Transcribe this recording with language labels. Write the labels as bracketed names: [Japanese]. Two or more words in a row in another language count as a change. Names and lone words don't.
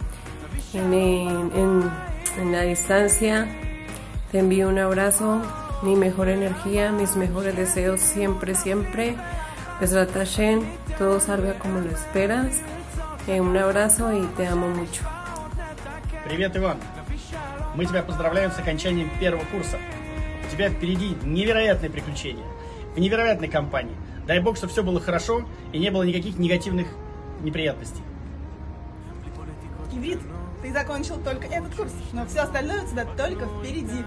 [Spanish] En la distancia te envío un abrazo, mi mejor energía, mis mejores deseos siempre. [Hebrew] בעזרת השם, [Spanish] todo salga como lo esperas. Un abrazo y te amo mucho. [Russian] Привет, Иван. Мы тебя поздравляем с окончанием первого курса. У тебя впереди невероятные приключения в невероятной компании. Дай бог, чтобы все было хорошо и не было никаких негативных неприятностей. Иврит, ты закончил только этот курс, но все остальное у тебя только впереди.